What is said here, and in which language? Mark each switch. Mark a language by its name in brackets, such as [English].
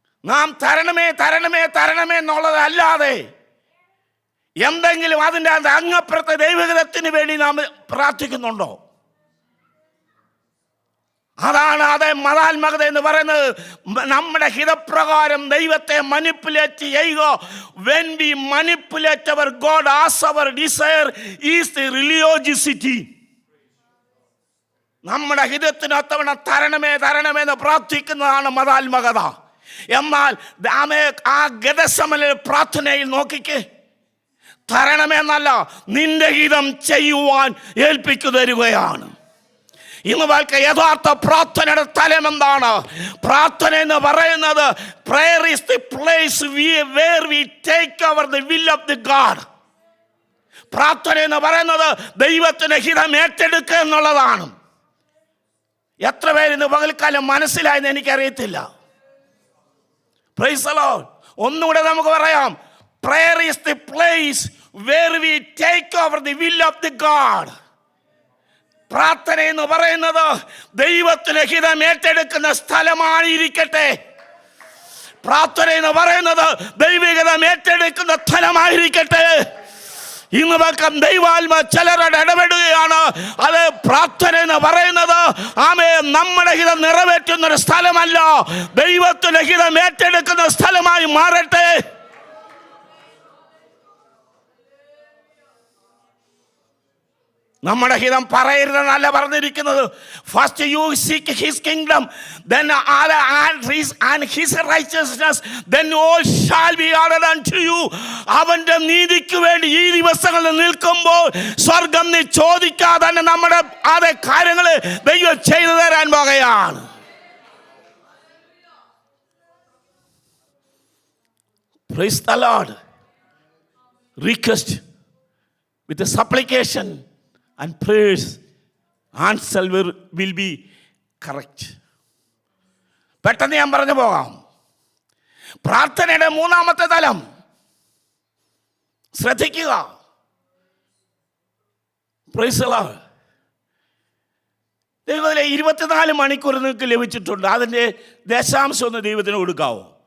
[Malayalam] നാം തരണമേ എന്നുള്ളതല്ലാതെ എന്തെങ്കിലും അതിൻ്റെ അങ്ങപ്പുറത്തെ ദൈവഹിതത്തിന് വേണ്ടി നാം പ്രാർത്ഥിക്കുന്നുണ്ടോ? അതാണ് മതാത്മകത എന്ന് പറയുന്നത്. നമ്മുടെ ഹിതപ്രകാരം ദൈവത്തെ മാനിപ്പുലേറ്റ് ചെയ്യുക. [English] when we manipulate our God as our desire is the religiosity. [Malayalam] നമ്മുടെ ഹിതത്തിനൊത്തവണ തരണമേ എന്ന് പ്രാർത്ഥിക്കുന്നതാണ് മതാത്മകത. എന്നാൽ ആ ഗദസമല പ്രാർത്ഥനയിൽ നോക്കിക്കേ, തരണമെന്നല്ല, നിന്റെ ഹിതം ചെയ്യുവാൻ ഏൽപ്പിച്ചു തരികയാണ്. ഇന്ന് യഥാർത്ഥ പ്രാർത്ഥനയുടെ തലം എന്താണ്? പ്രാർത്ഥന എന്ന് പറയുന്നത് [English] prayer is the place where we take over the will of the God. [Malayalam] പ്രാർത്ഥന എന്ന് പറയുന്നത് ദൈവത്തിന്റെ ഹിതം ഏറ്റെടുക്കുക എന്നുള്ളതാണ്. എത്ര പേര് ഇന്ന് പകൽക്കാലം മനസ്സിലായെന്ന് എനിക്കറിയത്തില്ല. [English] Praise the Lord. [Malayalam] ഒന്നുകൂടെ നമുക്ക് പറയാം, [English] prayer is the place where we take over the will of the God. [Malayalam] പ്രാർത്ഥന എന്ന് പറയുന്നത് ദൈവത്തിന്റെ ഹിതം ഏറ്റെടുക്കുന്ന സ്ഥലമായിരിക്കട്ടെ. പ്രാർത്ഥന എന്ന് പറയുന്നത് ദൈവഹിതം ഏറ്റെടുക്കുന്ന സ്ഥലമായിരിക്കട്ടെ. ഇന്ന് പക്കം ദൈവാത്മ ചിലരുടെ ഇടപെടുകയാണ്. അത് പ്രാർത്ഥന എന്ന് പറയുന്നത് നമ്മുടെ ഹിതം നിറവേറ്റുന്ന ഒരു സ്ഥലമല്ല, ദൈവത്തിന്റെ ഹിതം ഏറ്റെടുക്കുന്ന സ്ഥലമായി മാറട്ടെ. നമ്മുടെ ഹിതം പറയരുതെന്നല്ല പറഞ്ഞിരിക്കുന്നത്. [English] First you seek his kingdom then and his righteousness, then all shall be added unto you. [Malayalam] അവന്റെ നീതിക്ക് വേണ്ടി ഈ ദിവസങ്ങളിൽ നിൽക്കുമ്പോൾ സ്വർഗം നീ ചോദിക്കാതെ തന്നെ നമ്മുടെ അതേ കാര്യങ്ങൾ ദൈവം ചെയ്തു തരാൻ പോകുകയാണ്. [English] Praise the Lord. Request with a supplication and prayers, answer will be correct. [Malayalam] പെട്ടെന്ന് ഞാൻ പറഞ്ഞു പോകാം. പ്രാർത്ഥനയുടെ മൂന്നാമത്തെ തലം ശ്രദ്ധിക്കുക. [English] Praise the Lord. [Malayalam] ദൈവത്തിലെ 24 മണിക്കൂർ നിങ്ങൾക്ക് ലഭിച്ചിട്ടുണ്ട്. അതിൻ്റെ ദശാംശം ഒന്ന് ദൈവത്തിന് കൊടുക്കാവോ?